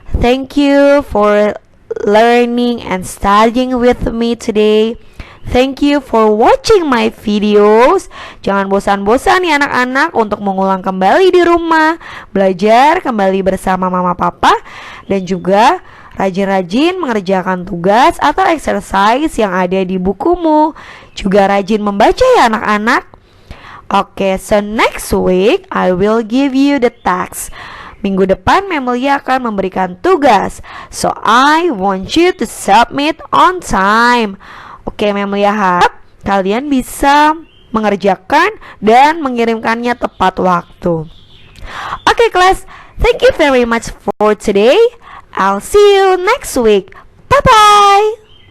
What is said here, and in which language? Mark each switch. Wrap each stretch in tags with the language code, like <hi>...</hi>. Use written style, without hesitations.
<en>Thank you for learning and studying with me today. Thank you for watching my videos.</en> <id>Jangan bosan-bosan ya anak-anak untuk mengulang kembali di rumah, belajar kembali bersama mama papa, dan juga rajin-rajin mengerjakan tugas atau exercise yang ada di bukumu. Juga rajin membaca ya anak-anak.</id> <en>Oke, so next week I will give you the text.</en> <id>Minggu depan Memelia akan memberikan tugas.</id> <en>So I want you to submit on time.</en> <id>Oke, Memelia harap kalian bisa mengerjakan dan mengirimkannya tepat waktu.</id> <en>Oke, class, thank you very much for today. I'll see you next week. Bye-bye.</en>